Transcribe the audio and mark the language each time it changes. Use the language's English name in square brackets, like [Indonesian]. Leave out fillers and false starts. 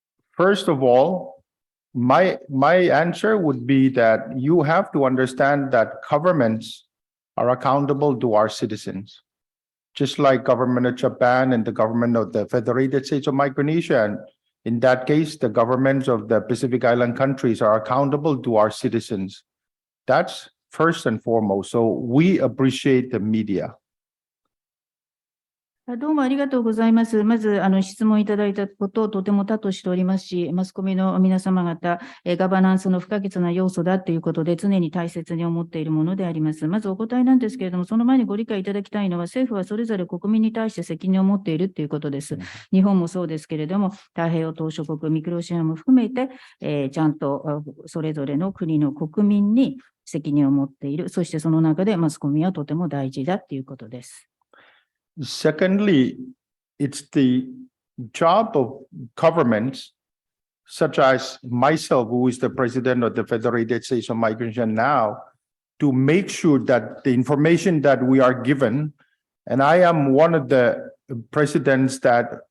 [English] First of all, my answer would be that you have to understand that governments are accountable to our citizens. Just like government of Japan and the government of the Federated States of Micronesia. And in that case, the governments of the Pacific Island countries are accountable to our citizens. That's first and foremost. So we appreciate the media. [Japanese] どうもありがとうございます。まず、質問いただいたことをとても多としておりますし、マスコミの皆様方、ガバナンスの不可欠な要素だということで、常に大切に思っているものであります。まずお答えなんですけれども、その前にご理解いただきたいのは、政府はそれぞれ国民に対して責任を持っているということです。日本もそうですけれども、太平洋島諸国、ミクロネシアも含めて、ちゃんとそれぞれの国の国民に責任を持っている。そしてその中でマスコミはとても大事だということです。 [English] Secondly, it's the job of governments, such as myself, who is the president of the Federated States of Micronesia now, to make sure that the information that we are given, and I am one of the presidents that